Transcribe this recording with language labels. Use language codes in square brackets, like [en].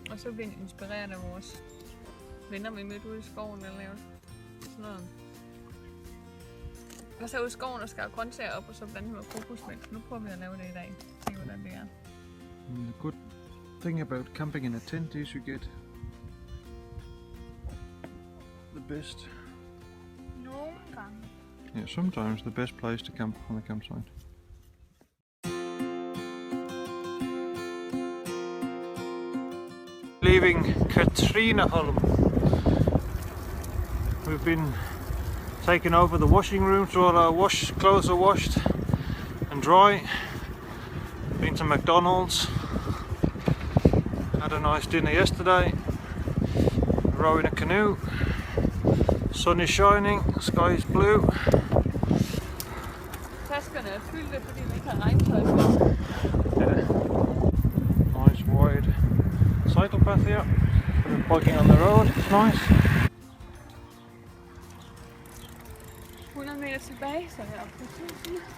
[da] Og så bliver vi inspireret af vores venner, vi mødte ude i skoven og lavede sådan noget. Og så ude i skoven og skar grøntsager op og så blandet med kokosmælk. Nu prøver vi at lave det i dag. Se hvordan det er. [en] And the good thing about camping in a tent is you get the best. [da] Nogle gange. [en] Yeah, sometimes the best place to camp on a campsite. Leaving Katrineholm. We've been taking over the washing room, so all our clothes are washed and dry. Been to McDonald's. Had a nice dinner yesterday. Rowing a canoe. Sun is shining, sky is blue. [da] Taskerne er fyldte, fordi vi ikke har regntøj på. [en] Yeah. Nice wide cycle path here. Been biking on the road, it's nice. [da] 100 meter tilbage, så er jeg oppe på 1000.